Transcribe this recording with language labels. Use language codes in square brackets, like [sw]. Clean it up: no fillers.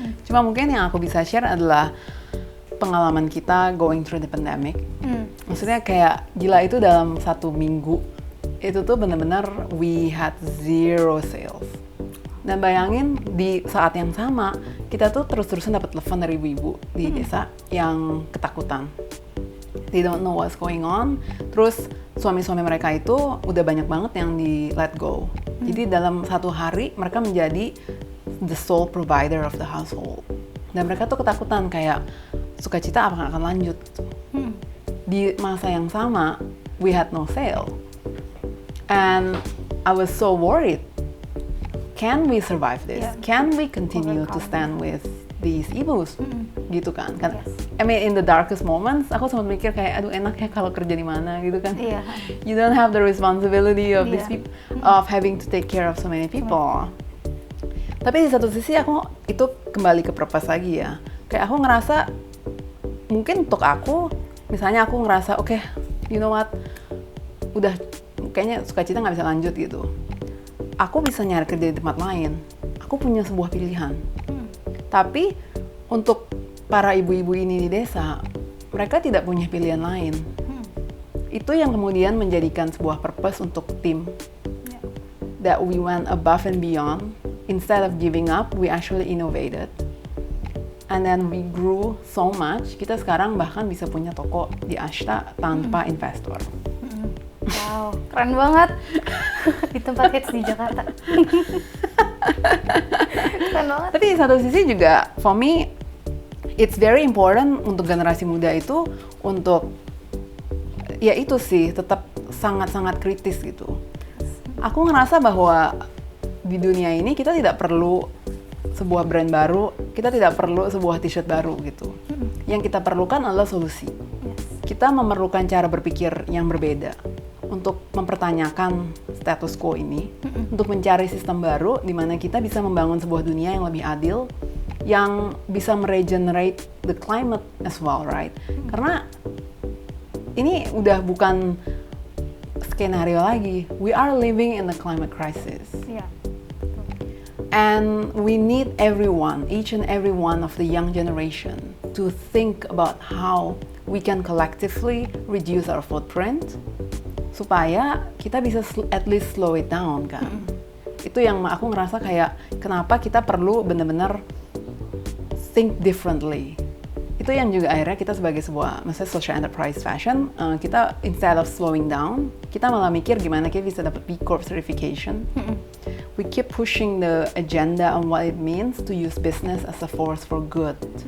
[id] Cuma mungkin yang aku bisa share adalah pengalaman kita [en] going through the pandemic. [id] Maksudnya kayak gila itu dalam 1 minggu itu tuh benar-benar [en] we had 0 sales. [id] Dan bayangin di saat yang sama, kita tuh terus-terusan dapat telepon dari ibu-ibu di desa yang ketakutan. [en] They don't know what's going on. [id] Terus suami-suami mereka itu udah banyak banget yang di let go. Jadi dalam 1 hari mereka menjadi [en] the sole provider of the household. [id] Dan mereka tuh ketakutan kayak Sukacita apa akan lanjut. Di masa yang sama, [en] we had no sale. And I was so worried. Can we survive this? Can we continue to stand with these ibus? [id] Gitu kan? [en] I mean in the darkest moments, [id] aku sempat mikir kayak, aduh enak ya kalau kerja di mana gitu kan. Iya. [en] You don't have the responsibility of [id] Iya. [en] these people, of having to take care of so many people. [id] Tapi di satu sisi aku itu kembali ke purpose lagi ya. Kayak aku ngerasa, mungkin untuk aku, misalnya aku ngerasa, oke, [en] you know what, [id] udah kayaknya Sukacita nggak bisa lanjut gitu. Aku bisa nyari kerja di tempat lain. Aku punya sebuah pilihan. Tapi untuk para ibu-ibu ini di desa, mereka tidak punya pilihan lain. Itu yang kemudian menjadikan sebuah purpose untuk tim. [en] That we went above and beyond. Instead of giving up, we actually innovated. And then we grew so much. [id] Kita sekarang bahkan bisa punya toko di Ashta tanpa investor. Wow, keren banget. Di tempat hits di Jakarta. Keren banget. Tapi di satu sisi juga, [en] for me, it's very important [id] untuk generasi muda itu untuk, ya itu sih, tetap sangat-sangat kritis gitu. Aku ngerasa bahwa di dunia ini kita tidak perlu sebuah brand baru, kita tidak perlu sebuah t-shirt baru gitu. Yang kita perlukan adalah solusi. Kita memerlukan cara berpikir yang berbeda untuk mempertanyakan status quo ini, untuk mencari sistem baru di mana kita bisa membangun sebuah dunia yang lebih adil, yang bisa meregenerate [en] the climate as well, right? [id] Karena ini udah bukan skenario lagi. [en] We are living in a climate crisis. [id] Iya. [en] And we need everyone, each and every one of the young generation, to think about how we can collectively reduce our footprint, [id] supaya kita bisa [en] at least slow it down kan. [id] Itu yang aku ngerasa kayak, kenapa kita perlu benar-benar [en] think differently. [id] Itu yang juga akhirnya kita sebagai sebuah, maksudnya social enterprise fashion, kita instead of slowing down, kita malah mikir gimana kita bisa dapat B Corp certification. [en] We keep pushing the agenda on what it means to use business as a force for good.